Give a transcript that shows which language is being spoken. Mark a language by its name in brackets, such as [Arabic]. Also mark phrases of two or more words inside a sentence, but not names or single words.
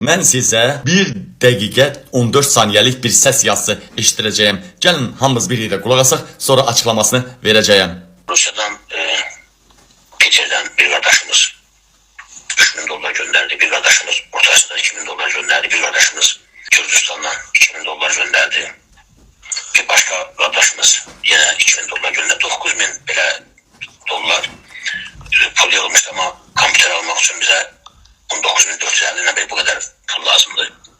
[Azerbaijani] Mən sizə 1 dəqiqə 14 saniyəlik bir səs yazısı eşitdirəcəyəm. Gəlin hamımız bir yerdə qulaq asaq, sonra açıqlamasını verəcəyəm. [Turkish] Rusya'dan Peter'den bir kardeşimiz 3000 dolar gönderdi. Bir kardeşimiz Orta Asya'dan 2000 dolar gönderdi. Bir kardeşimiz Kürdistan'dan 2000 dolar gönderdi. Bir başka kardeşimiz yine 2000 dolar gönderdi. 9000 böyle dolar pul yığılmıştı ama kompüter almak için bize 19.450 ne bu kadar pul lazımdı.